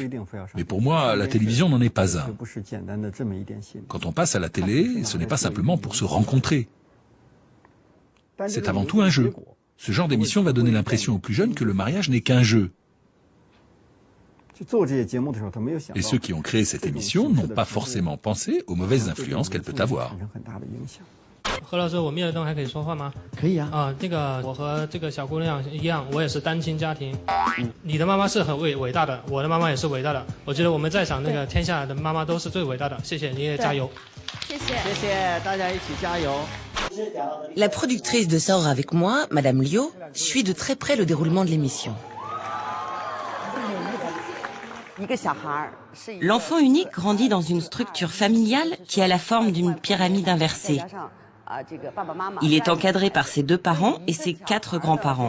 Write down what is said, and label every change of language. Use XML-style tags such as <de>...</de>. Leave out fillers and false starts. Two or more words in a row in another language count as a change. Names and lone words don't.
<fr>Mais pour moi, la télévision n'en est pas un. Quand on passe à la télé, ce n'est pas simplement pour se rencontrer. C'est avant tout un jeu. Ce genre d'émission va donner l'impression aux plus jeunes que le mariage n'est qu'un jeu. Et ceux qui ont créé cette émission n'ont pas forcément pensé aux mauvaises influences qu'elle peut avoir.</fr> <zh>何老师，我灭了灯还可以说话吗？可以啊。啊，这个我和这个小姑娘一样，我也是单亲家庭。你的妈妈是很伟大的，我的妈妈也是伟大的。我觉得我们在场那个天下的妈妈都是最伟大的。谢谢，你也加油。谢谢，谢谢大家一起加油。</zh> <fr>La productrice de Sors avec moi, Madame Liu, suit de très près le déroulement de l'émission. L'enfant unique grandit dans une structure familiale qui a la forme d'une pyramide inversée. Il est encadré par ses 2 parents et ses 4 grands-parents.</fr>